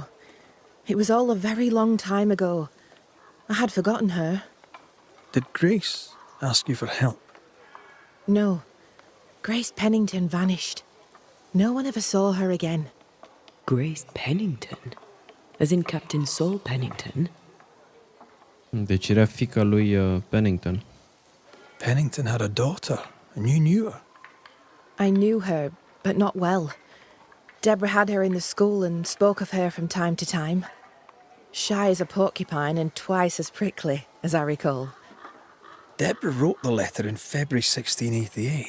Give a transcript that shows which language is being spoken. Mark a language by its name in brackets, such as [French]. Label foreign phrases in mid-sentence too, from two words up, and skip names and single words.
[English] It was all a very long time ago. I had forgotten her. Did Grace ask you for help? No. Grace Pennington vanished. No one ever saw her again. Grace Pennington? As in Captain Saul Pennington? [Romanian] Deci era fiica lui Pennington. [English] Pennington had a daughter, and you knew her. I knew her, but not well. Deborah had her in the school and spoke of her from time to time. Shy as a porcupine and twice as prickly, as I recall. Deborah wrote the letter in February 1688.